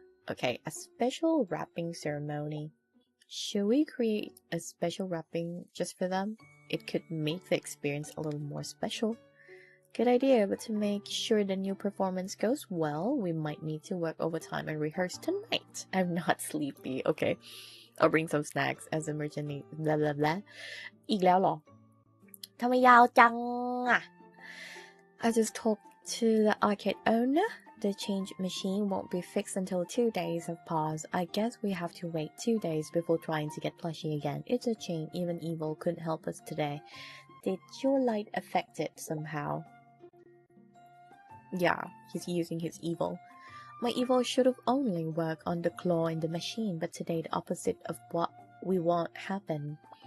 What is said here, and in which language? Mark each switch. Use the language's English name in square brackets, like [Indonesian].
[English] Okay, a special wrapping ceremony. Should we create a special wrapping just for them? It could make the experience a little more special. Good idea, but to make sure the new performance goes well, we might need to work overtime and rehearse tonight. I'm not sleepy. Okay, I'll bring some snacks as emergency. Blah blah blah. [Thai] อีกแล้วเหรอ ทำไมยาวจังอะ [English] I just talked to the arcade owner. The change machine won't be fixed until 2 days have passed. I guess we have to wait 2 days before trying to get plushie again. It's a shame even evil couldn't help us today. Did your light affect it somehow? Yeah, he's using his evil. My evil should have only worked on the claw in the machine, but today the opposite of what we want happened.